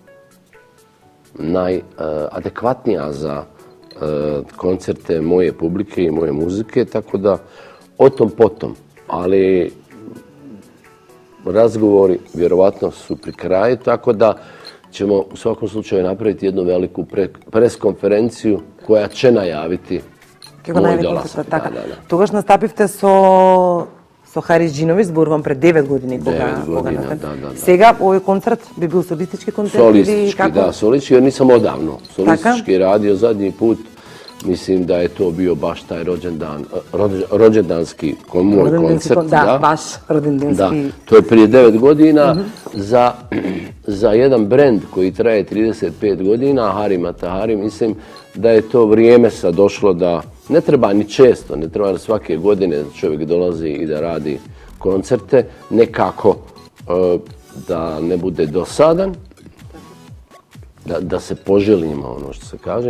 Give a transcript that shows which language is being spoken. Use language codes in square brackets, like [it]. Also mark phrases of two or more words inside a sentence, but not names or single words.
[bs] najadekvatnija za koncerte moje publike i moje muzike, tako da o tom potom, ali razgovori vjerovatno su pri kraju, tako da ćemo u svakom slučaju napraviti jednu veliku preskonferenciju koja će najaviti moj dolazak. [mk] Тогаш настапивте со Хари Джиновиќ, зборувам пред 9 години. 9 година, да. Сега овој концерт би бил солистички концерт? [bs] Solistичki, da, solistичki, jer nisam odavno. Solistički radio zadnji put, mislim da je to bio baš taj rođendanski moj koncert. Da, baš rođendanski. Da, to je prije 9 godina za jedan brend koji traje 35 godina, Hari Mata Hari, mislim da je to vrijeme sad došlo da ne treba ni često, ne treba svake godine da čovjek dolazi i da radi koncerte, nekako da ne bude dosadan, da se poželimo, ono što se kaže.